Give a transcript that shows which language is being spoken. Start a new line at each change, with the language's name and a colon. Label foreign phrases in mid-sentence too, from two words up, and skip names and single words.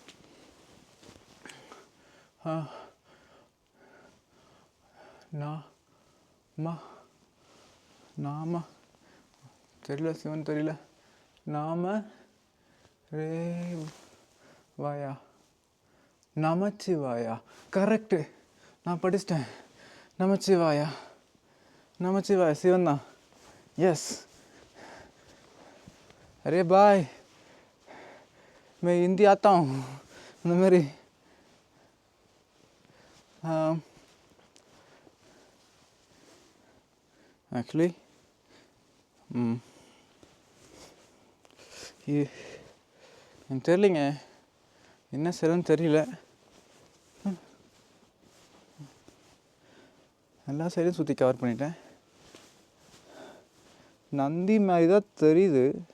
Tamil: நாம தெரியல, சிவன் தெரியல. நாம ரே வாயா, நமச்சிவாயா. கரெக்டு, நான் படிச்சிட்டேன். நமச்சிவாயா, நமச்சிவாயா சிவன் தான்.
Hindi: यस अरे भाई मैं हिंदी आता हूँ ना मेरी एक्चुअली
Tamil: எனக்கு தெரியலைங்க என்ன செய்யறதுன்னு தெரியல. எல்லா சைடும் சுற்றி கவர் பண்ணிட்டேன். நந்தி மாதிரி தான் தெரியுது.